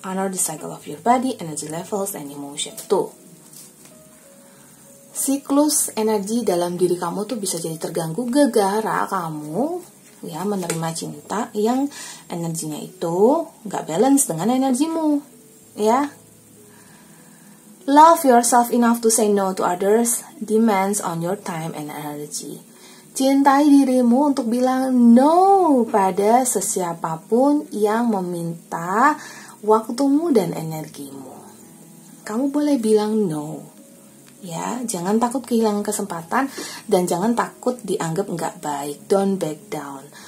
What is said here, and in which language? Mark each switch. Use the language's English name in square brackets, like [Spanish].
[English] Honor the cycle of your body, energy levels, and emotion. [Indonesian] Tuh, siklus energi dalam diri kamu tuh bisa jadi terganggu gara-gara kamu ya menerima cinta yang energinya itu gak balance dengan energimu, ya. [English] Love yourself enough to say no to others demands on your time and energy. [Indonesian] Cintai dirimu untuk bilang no pada sesiapapun yang meminta waktumu dan energimu. Kamu boleh bilang no. Ya, jangan takut kehilangan kesempatan dan jangan takut dianggap nggak baik. [English] Don't back down.